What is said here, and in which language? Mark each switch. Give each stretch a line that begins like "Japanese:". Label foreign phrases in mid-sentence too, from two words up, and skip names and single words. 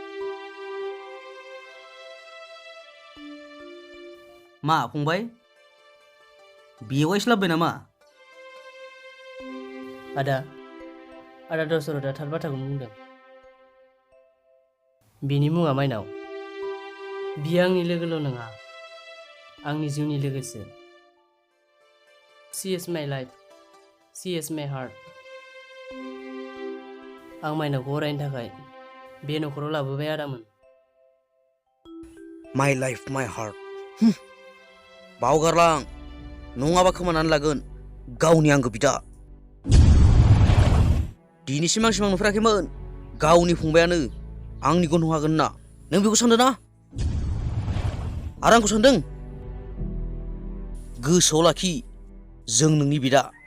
Bodo: मा फंबाय बेवाइसो लाबोबाय नामा आदा दशरथआ थार बाथ्राखौनो बुंदों बिनि मुङा माइनाव बियो आंनि लोगोल' नङा आंनि जिउनि लोगोसो
English: she is my life she is my heart
Bodo: आं माइनावखौ अरायनि थाखाय बे न'खराव लाबोबाय आदामोन
English: my life my heart
Bodo: बावगारलां नङाबा खोमानानै लागोन गावनि आंगो बिदा दिनैसिम आं सिमां नुफेराखैमोन गावनि फंबायानो आंनि गन्थं हागोन होनना नों बेखौ सानदों ना आरो आंखौ सानदों गोसोआव लाखि जों नोंनि बिदा